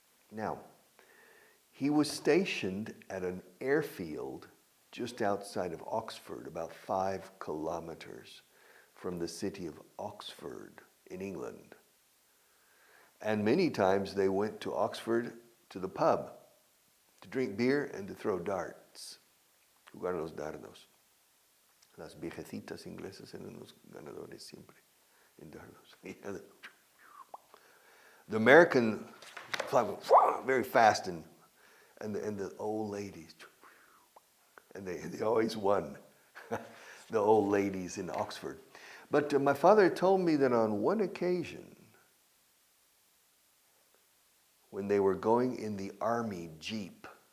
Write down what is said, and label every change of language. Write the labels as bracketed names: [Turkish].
[English] Now, he was stationed at an airfield just outside of Oxford, about 5 kilometers from the city of Oxford in England. And many times they went to Oxford to the pub to drink beer and to throw darts. [Spanish] Jugar los dardos. Las viejecitas inglesas eran los ganadores siempre en dardos. [English] The American fly very fast, and the old ladies, and they always won. The old ladies in Oxford. But my father told me that on one occasion, when they were going in the army jeep,